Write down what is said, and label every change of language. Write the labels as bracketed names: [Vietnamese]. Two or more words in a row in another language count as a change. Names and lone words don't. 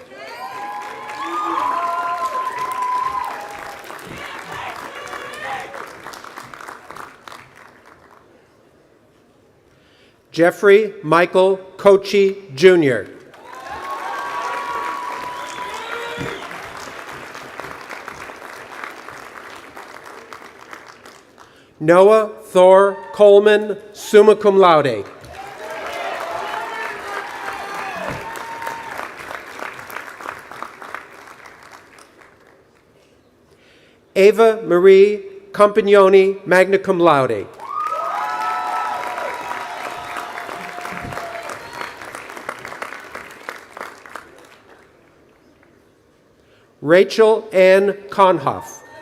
[English] Jeffrey Michael Kochi, Jr. Noah Thor Coleman, [Latin] summa cum laude. [English] Ava Marie Compagnoni, [Latin] magna cum laude. [English] Rachel Ann Konhoff.